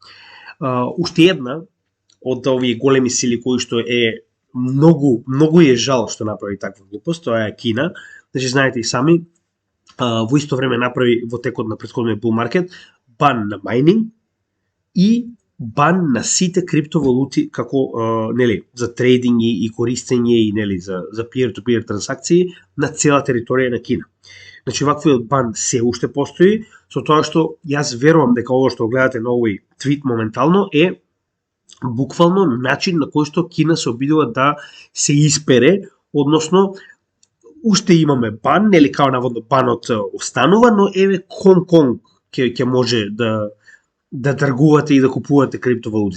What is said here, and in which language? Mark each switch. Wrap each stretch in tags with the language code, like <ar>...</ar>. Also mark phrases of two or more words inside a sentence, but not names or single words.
<mk>Уште една од овие големи сили кои што е многу е жал што направи таква глупост, тоа е Кина. Значи, знаете и сами, во исто време направи во текот на претходниот</mk> <en>bull market</en> <mk>бан на майнинг и бан на сите криптовалути како нели за трейдинг и користење и нели за peer-to-peer трансакции на цела територија на Кина. Значи, ваквиот бан се уште постои, со тоа што јас верувам дека ово што гледате на овој твит моментално е буквално начин на кој што Кина се обидува да се испере, односно уште имаме бан, нели као наводно банот останува, но еве Конг ќе може да тргувате и да купувате криптовалути.</mk>